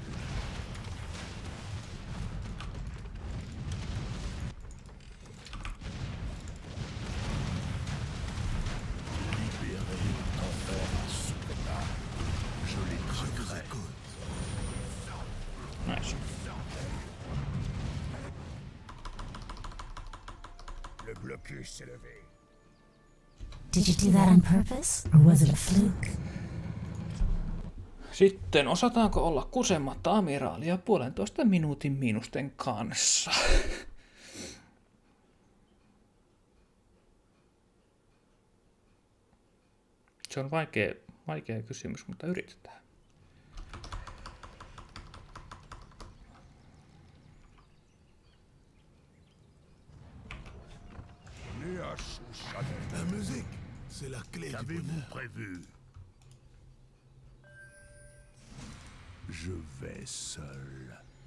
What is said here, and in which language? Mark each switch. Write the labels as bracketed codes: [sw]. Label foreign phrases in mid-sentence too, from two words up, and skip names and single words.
[fr] Libérez ton force. Je les craquerai. Nice. Le blocus s'est levé. [en] Did you do that on purpose, or was it a fluke? [fi] Sitten osataanko olla kusematta amiraalia 1,5 minuutin miinusten kanssa? Se on vaikea kysymys, mutta yritetään. [fr] La musique, c'est la clé du Qu'avez-vous bonheur. prévu? Je vais seul.